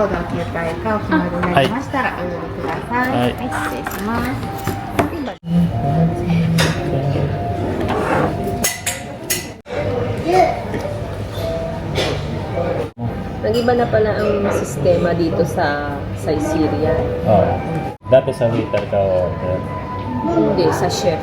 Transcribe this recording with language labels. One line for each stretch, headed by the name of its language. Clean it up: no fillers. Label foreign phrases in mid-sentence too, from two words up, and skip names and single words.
Japanese: ードの携帯かお決まりになりましたらお呼びください。はい、失礼します。
Filipino: Nag-iba na pala ang sistema dito sa Syria. Oh. Dati sa waiter ka order. Hindi, sa chef.